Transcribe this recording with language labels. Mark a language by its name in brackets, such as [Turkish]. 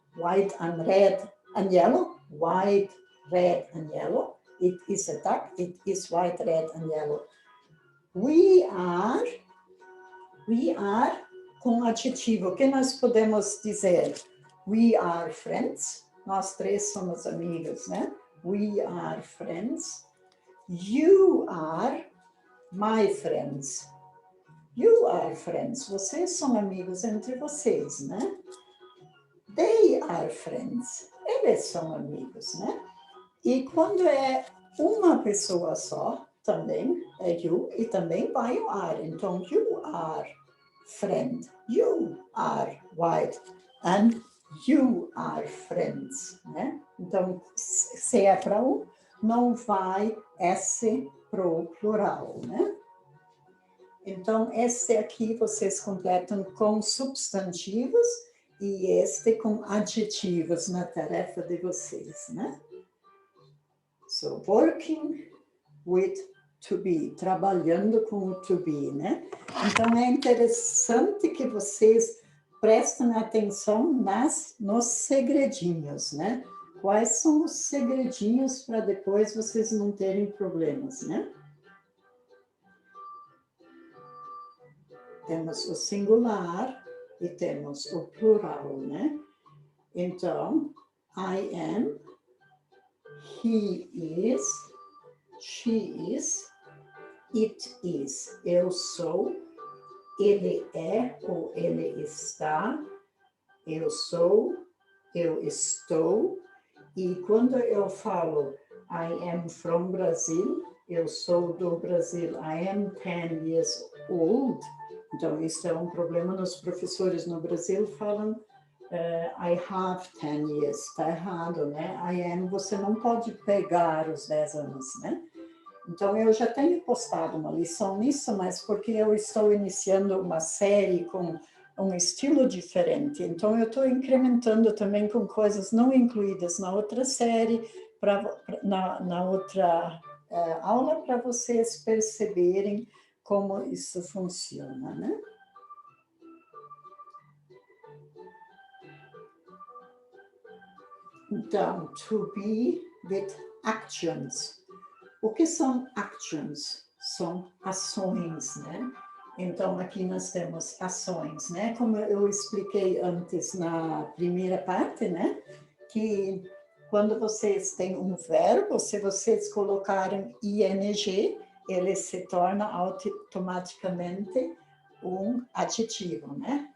[English] White and red and yellow. White, red and yellow. It is a duck, it is white, red and yellow. [Portuguese] We are com adjetivo, o que nós podemos dizer? [English] We are friends, [Portuguese] nós três somos amigos, né? [English] We are friends. You are my friends. You are friends, [Portuguese] vocês são amigos entre vocês, né? [English] They are friends, [Portuguese] eles são amigos, né? E quando é uma pessoa só, também é you, e também vai o are. Então, [English] you are friend, you are white, and you are friends, né? [Portuguese] Então, se é para um, não vai S para o plural, né? Então, este aqui vocês completam com substantivos e este com adjetivos na tarefa de vocês, né? [English] So, working with to be, [Portuguese] trabalhando com o to be, né? Então, é interessante que vocês prestem atenção nos segredinhos, né? Quais são os segredinhos para depois vocês não terem problemas, né? Temos o singular e temos o plural, né? Então, [English] I am, he is, she is, it is. [Portuguese] Eu sou, ele é ou ele está, eu sou, eu estou. E quando eu falo [English] I am from Brazil, [Portuguese] eu sou do Brasil, [English] I am 10 years old. [Portuguese] Então, isso é um problema nos professores no Brasil, falam [English] I have 10 years, [Portuguese] está errado, né? I am, você não pode pegar os 10 anos, né? Então, eu já tenho postado uma lição nisso, mas porque eu estou iniciando uma série com um estilo diferente. Então, eu estou incrementando também com coisas não incluídas na outra série, na outra aula, para vocês perceberem como isso funciona, né? Então, [English] to be with actions. [Portuguese] O que são actions? São ações, né? Então, aqui nós temos ações, né? Como eu expliquei antes na primeira parte, né? Que quando vocês têm um verbo, se vocês colocarem ing, ele se torna automaticamente um adjetivo, né?